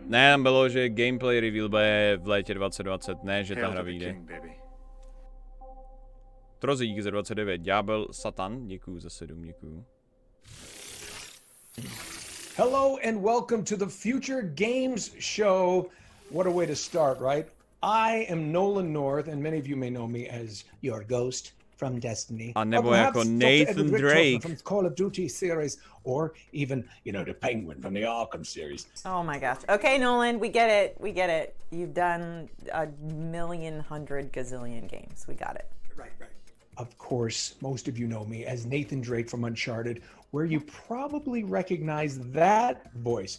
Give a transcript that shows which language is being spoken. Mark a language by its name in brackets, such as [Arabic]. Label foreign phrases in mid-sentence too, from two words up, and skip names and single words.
[Czech] Ne, tam bylo, že [English] gameplay reveal [Czech] bude v létě 2020, ne, že ta hra vyjde. Trozík za 29, Ďábel Satan, děkuju za 7, děkuju. [English] Hello and welcome to the Future Games Show. What a way to start, right? I am Nolan North and many of you may know me as your ghost from Destiny. [Czech] A nebo jako Nathan Drake [English] from Call of Duty series, or even, you know, the Penguin from the Arkham series. Oh my gosh. Okay, Nolan, we get it. We get it. You've done a million, hundred, gazillion games. We got it. Right. Of course, most of you know me as Nathan Drake from Uncharted, where you probably recognize that voice.